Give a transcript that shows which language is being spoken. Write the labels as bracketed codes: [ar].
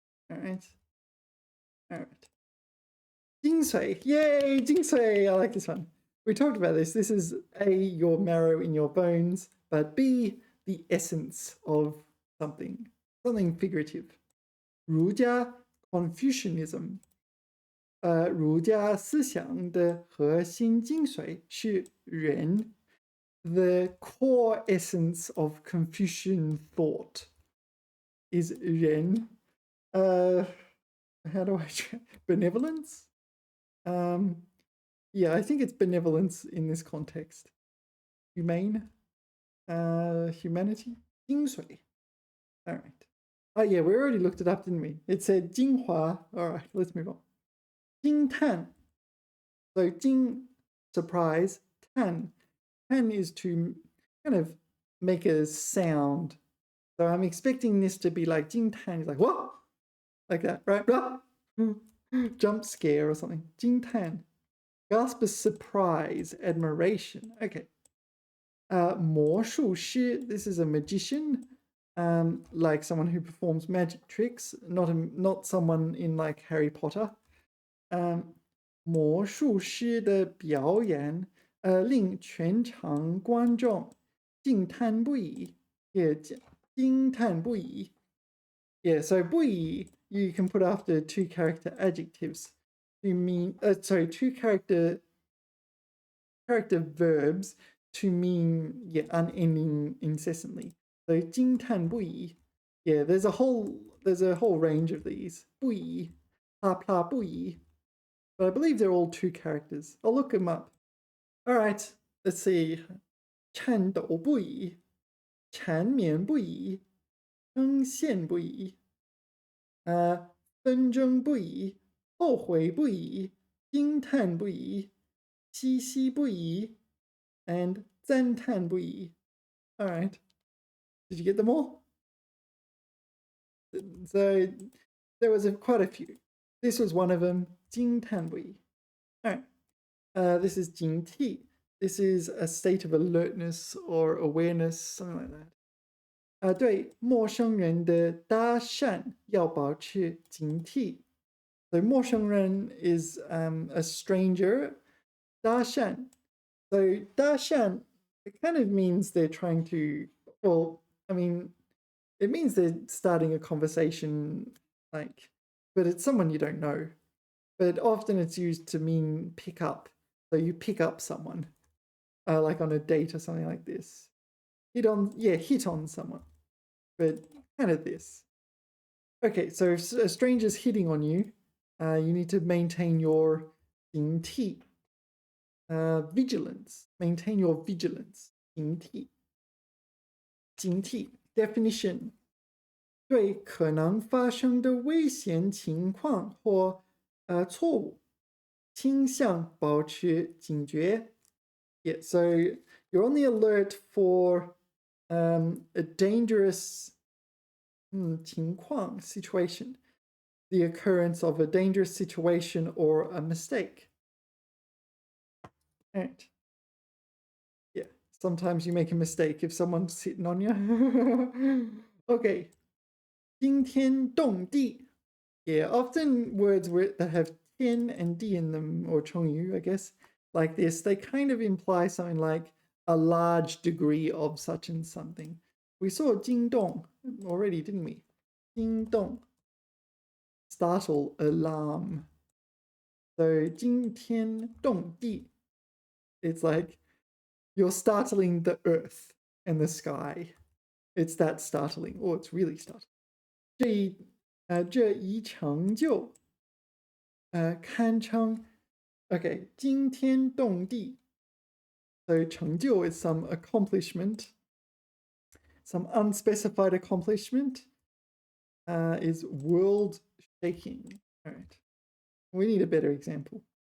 [en] All right. All right. 精髓. Yay, 精髓.I like this one. We talked about this. This is A, your marrow in your bones, but B, the essence of something figurative. 儒家 Confucianism. [zh] 儒家思想的核心精髓是人. [en] The core essence of Confucian thought is 人. How do I benevolence? Yeah, I think it's benevolence in this context. Humane. Humanity. 精髓.All right. Oh yeah, we already looked it up, didn't we? It said 精华.All right, let's move on. 惊叹. So 惊, surprise. 叹. Tan is to kind of make a sound. So I'm expecting this to be like 惊叹 is like what? Like that, right? Jump scare or something. [zh] 惊叹. [en] Gasp of surprise, admiration. Okay. 魔术师.This is a magician. Like someone who performs magic tricks, not someone in like Harry Potter. [zh] 魔术师的表演令全场观众惊叹不已，也惊叹不已。 [en] Yeah, so 不已 you can put after two character adjectives to mean sorry, two character verbs to mean unending incessantly. So 惊叹不已. Yeah, there's a whole range of these. 不已, pla pla 不已. But I believe they're all two characters. I'll look them up. All right, let's see. [zh] 颤抖不已,缠绵不已,称羡不已,纷争不已,后悔不已,惊叹不已,唏嘘不已, [en] and 赞叹不已.All right. Did you get them all? So there was quite a few. This was one of them. 惊叹不已. All right. This is 警惕. This is a state of alertness or awareness, something like that. [zh] 对陌生人的搭讪要保持警惕. [en] So 陌生人 is a stranger. [zh] 搭讪. [en] So 搭讪, it kind of means they're trying to, well, I mean, it means they're starting a conversation, like, but it's someone you don't know. But often it's used to mean pick up. So you pick up someone, like on a date or something like this. Hit on someone. But kind of this. Okay, so if a stranger's hitting on you, you need to maintain your 警惕.Vigilance. Maintain your vigilance. [zh] 警惕.警惕.Definition. 对可能发生的危险情况或错误倾向保持警觉. [en] Yeah, so you're on the alert for a dangerous 情况 situation, the occurrence of a dangerous situation or a mistake. Right. Yeah, sometimes you make a mistake if someone's sitting on you. [zh] Okay. 惊天动地. [en] Yeah, often words that have 天 and 地 in them, or 成语, I guess, like this, they kind of imply something like a large degree of such and something. We saw 惊动 already, didn't we? 惊动.Startle, alarm. So 惊天动地. It's like you're startling the earth and the sky. It's that startling. Oh, it's really startling. [zh] 这一成就堪称 okay, 惊天动地. [en] So 成就 is some accomplishment. Some unspecified accomplishment is world shaking. All right. We need a better example.